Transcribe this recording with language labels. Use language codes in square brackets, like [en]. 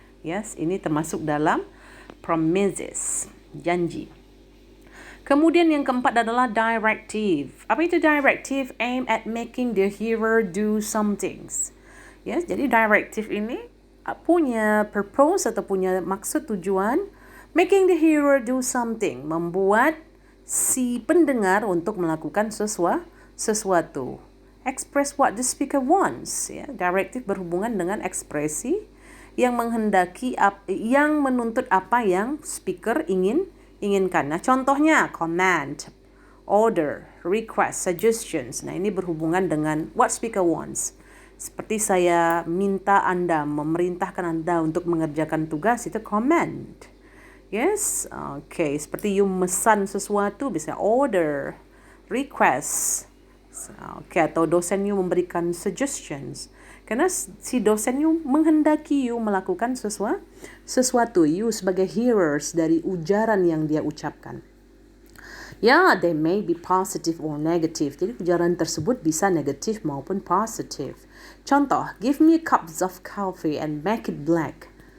[id] Yes, ini termasuk dalam promises, janji. Kemudian yang keempat adalah directive. Apa itu directive? [en] Aim at making the hearer do some things. [id] Yes, jadi directive ini punya purpose atau punya maksud tujuan [en] making the hearer do something, [id] membuat si pendengar untuk melakukan sesuatu. [en] Express what the speaker wants. [id] Ya, directive berhubungan dengan ekspresi yang yang menuntut apa yang speaker inginkan. Nah, contohnya command, order, request, suggestions. Nah, ini berhubungan dengan [en] what speaker wants. [id] Seperti saya minta Anda, memerintahkan Anda untuk mengerjakan tugas, itu command. Yes, okay. Seperti you mesan sesuatu, bisa order, request. Okay, atau dosen you memberikan suggestions. Karena si dosen you menghendaki you melakukan sesuatu. You sebagai hearers dari ujaran yang dia ucapkan. Ya, [en] they may be positive or negative. [id] Jadi ujaran tersebut bisa negatif maupun positif. Contoh, [en] give me a cup of coffee and make it black.